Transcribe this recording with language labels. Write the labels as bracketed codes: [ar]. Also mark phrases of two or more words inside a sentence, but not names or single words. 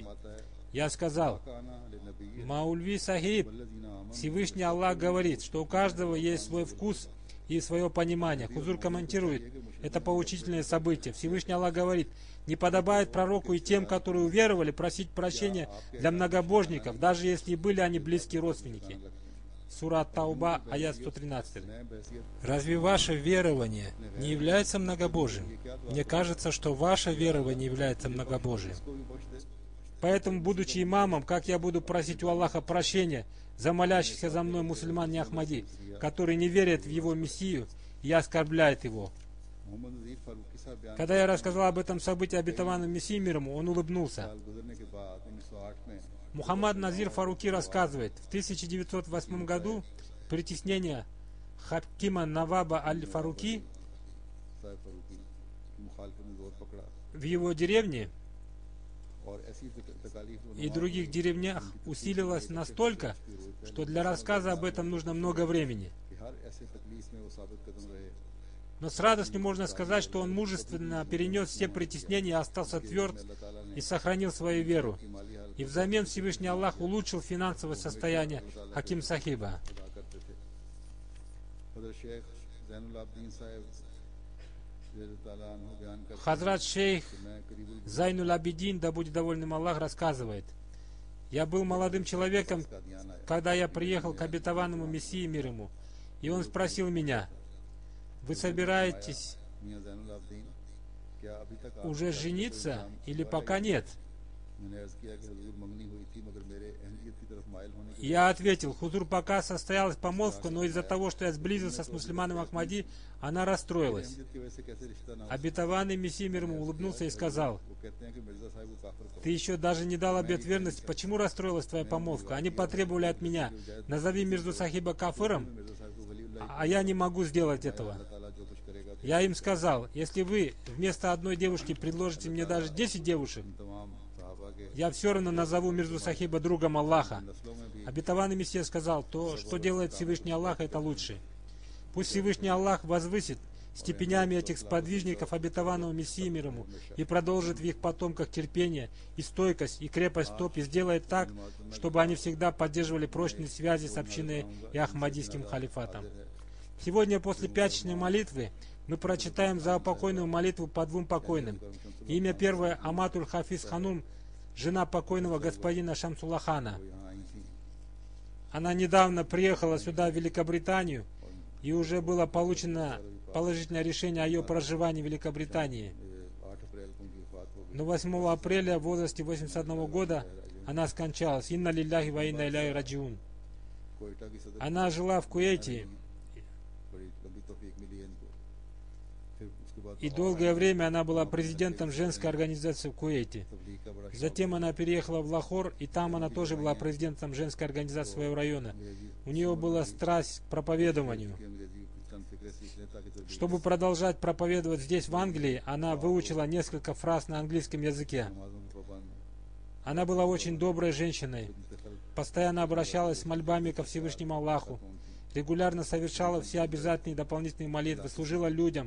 [ru] Я сказал: Маульви Сахиб, Всевышний Аллах говорит, что у каждого есть свой вкус и свое понимание. Хузур комментирует это поучительное событие. Всевышний Аллах говорит: не подобает пророку и тем, которые уверовали, просить прощения для многобожников, даже если и были они близкие родственники. Сура Тауба, аят 113. नए बहसीत Разве ваше верование не является многобожием? Мне кажется, что ваше верование является многобожием. [ur] کو بھی بخش دے. [ru] Поэтому, будучи имамом, как я буду просить у Аллаха прощения за молящихся за мной мусульман не Ахмади, которые не верят в его Мессию и оскорбляют его? [ur] محمد نذیر فاروقی صاحب بیان [ru] Когда я рассказал об этом событии обетованном Мессии мир ему, он улыбнулся. [ur] سال گزرنے کے بعد 1908 میں [ru] Мухаммад Назир Фаруки рассказывает, в 1908 году притеснение Хакима Наваба Аль-Фаруки [ur] صاحب فاروقی کی مخالفت نے زور پکڑا [ru] в его деревне [ur] اور ایسی تکالیف [ru] и других деревнях усилилось настолько, что для рассказа об этом нужно много времени. [ur] کہ ہر ایسے تکلیف میں وہ ثابت قدم رہے [ru] Но с радостью можно сказать, что он мужественно перенес все притеснения и остался тверд и сохранил свою веру. И взамен Всевышний Аллах улучшил финансовое состояние Хаким Сахиба. [ur] ادا کرتے تھے حضرت شیخ زین العابدین صاحب [ar] رضی اللہ عنہ [ur] بیان کرتے [ru] Хазрат шейх [ur] ہیں، میں قریب ال [ru] Зайнуль Абидин, да будет доволен им Аллах, рассказывает: «Я был молодым человеком, [ur] قادیان آیا [ru] когда я приехал к обетованному Мессии мир ему, и он спросил меня: вы собираетесь [ur] میاں زین العابدین کیا ابھی تک آپ [ru] уже жениться или пока нет?» [ur] میں نے عرض کیا کہ حضور منگنی ہوئی تھی مگر میرے اہلیت کی طرف مائل ہونے کی [ru] Я ответил: хузур, пока состоялась помолвка, но из-за того, что я сблизился с мусульманом Ахмади, она расстроилась. [ur] اہلیت کی وجہ سے کیسے رشتہ نہ ہو [ru] Обетованный Мессия мир ему улыбнулся и сказал: [ur] وہ کہتے ہیں کہ مرزا صاحب کو کافر کرو [ru] ты еще даже не дал обет верности, почему расстроилась твоя помолвка? Они потребовали от меня: назови Мирзу Сахиба кафиром, [ur] مرزا صاحب کو ولی اللہ [ru] а я не могу сделать этого. [ur] اللہ تعالیٰ جو کچھ کرے گا تو [ru] Я им сказал: если вы вместо одной девушки предложите мне даже 10 девушек, [ur] تمام صحابہ کے [ru] я все равно назову Мирзу Сахиба другом Аллаха. [ur] نسلوں میں بھی [ru] Обетованный Мессия сказал: то, что делает Всевышний Аллах, это лучше. Пусть Всевышний Аллах возвысит степенями этих сподвижников обетованного Мессии мир ему и продолжит в их потомках терпение и стойкость и крепость стоп и сделает так, чтобы они всегда поддерживали прочные связи с общиной и Ахмадийским халифатом. Сегодня после пятничной молитвы мы прочитаем заупокойную молитву по двум покойным. Имя первое — Аматуль Хафиз Ханум, жена покойного господина Шамсулахана. [ur] یہاں آئی تھی [ru] Она недавно приехала сюда, в Великобританию, и уже было получено положительное решение о ее проживании в Великобритании. [ur] 8 اپریل کو ان کی وفات ہو گئی [ru] Но 8 апреля в возрасте 81 года она скончалась. [ar] إنا لله وإنا إليه راجعون. [ur] کوئٹہ کی صدر [ru] Она жила в Куэйте, [ur] بڑی لمبی توفیق ملی ہے ان کو پھر اس کے بعد [ru] и долгое время она была президентом женской организации в Куэйте. [ur] تبلیغ کا بڑا [ru] Затем она переехала в Лахор, и там она тоже была президентом женской организации своего района. У нее была страсть к проповедованию. [ur] کہ انگریزی کی چند فقرے سیکھ لیں تاکہ تبلیغ [ru] Чтобы продолжать проповедовать здесь, в Англии, она выучила несколько фраз на английском языке. [ur] نمازوں کے پابند [ru] Она была очень доброй женщиной, постоянно обращалась с мольбами ко Всевышнему Аллаху, регулярно совершала все обязательные дополнительные молитвы, служила людям